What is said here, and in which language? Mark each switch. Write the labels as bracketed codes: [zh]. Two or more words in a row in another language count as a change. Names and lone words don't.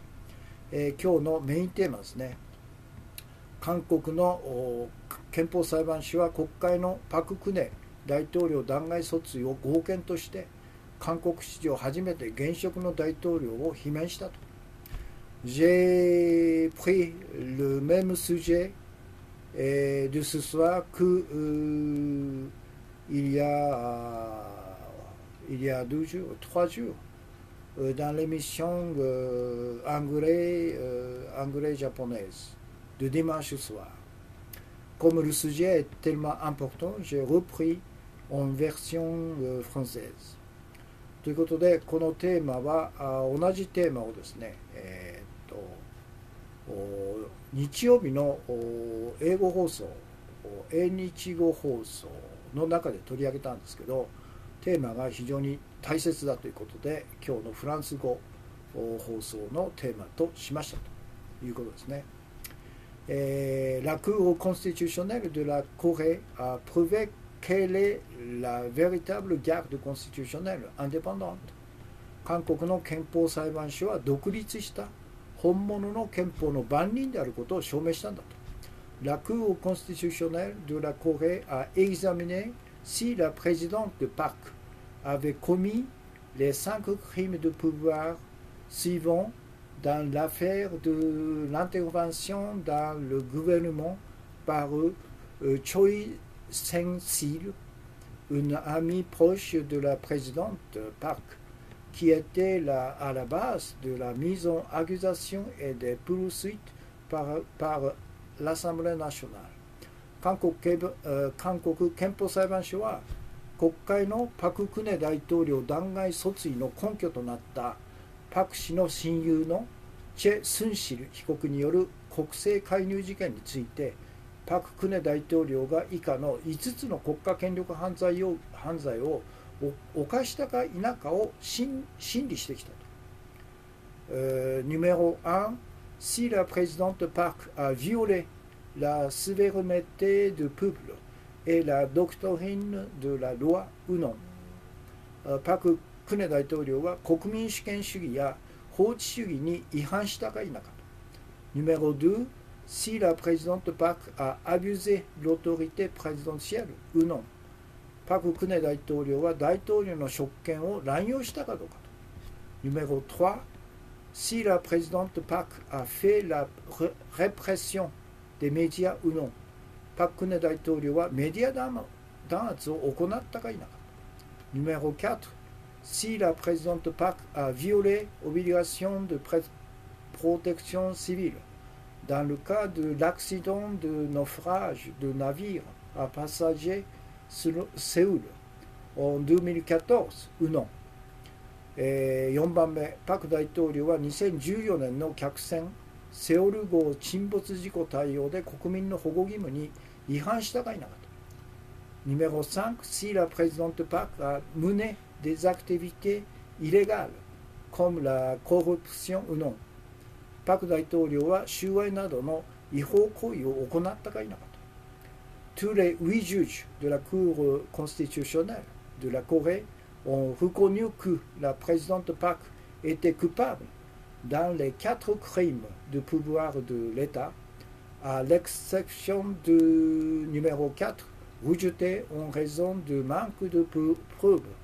[ja] 今日のメインテーマですね。韓国の憲法裁判所は国会のパク・クネ大統領弾劾訴追を合憲として韓国史上初めて現職の大統領を罷免したと。 [fr] J'ai pris le même sujet de ce soir que il y a 3 jours, dans l'émission anglais-japonaise de dimanche soir. Comme le sujet est tellement important, j'ai repris en version française. [ja] ということで、このテーマは同じテーマをですね、日曜日の英語放送、英日語放送の中で取り上げたんですけど、テーマが非常に大切だということで今日のフランス語放送のテーマとしましたということですね。 [fr] La Cour constitutionnelle de la Corée a prouvé qu'elle est la véritable garde constitutionnelle indépendante。 [ja] 韓国の憲法裁判所は独立した本物の憲法の番人であることを証明したんだと。 [fr] La Cour constitutionnelle de la Corée a examiné si la présidente de Park avait commis les 5 crimes de pouvoir suivants dans l'affaire de l'intervention dans le gouvernement par Choi Sang-sil, une amie proche de la présidente Park. qui était à la base de la mise en accusation et des poursuites par l'Assemblée nationale. [ja] 韓国憲法裁判所は国会のパク・クネ大統領弾劾訴追の根拠となったパク氏の親友のチェ・スンシル被告による国政介入事件について、パク・クネ大統領が以下の5つの国家権力犯罪を犯したか否かを審理してきたと。 [fr] Numéro 1, si la présidente Park a violé la souveraineté du peuple et la doctrine de la loi ou non. [ja] パク・クネ大統領は国民主権主義や法治主義に違反したか否かと。 [fr] Numéro 2, si la présidente Park a abusé l'autorité présidentielle ou non. [ja] パク・クネ大統領は大統領の職権を乱用したかどうかと。 [fr] Numéro 3, si la présidente Park a fait la répression des médias ou non. [ja] パク・クネ大統領はメディア弾圧を行ったか否か。 [fr] Numéro 4, si la présidente Park a violé l'obligation de protection civile dans le cas de l'accident de naufrage de navire à passagers sur Séoul en 2014 ou non. [ja] 4 番目、パク大統領は2014年の客船セオル号沈没事故対応で国民の保護義務に違反したか否かと。 [fr] Numéro 5, si la présidente Park a mené des activités illégales comme la corruption ou non. [ja] パク大統領は収賄などの違法行為を行ったか否かと。 [fr] Tous les 8 juges de la Cour constitutionnelle de la Corée ont reconnu que la présidente Park était coupable dans les 4 crimes de pouvoir de l'État, à l'exception du numéro 4, rejeté en raison de manque de preuves.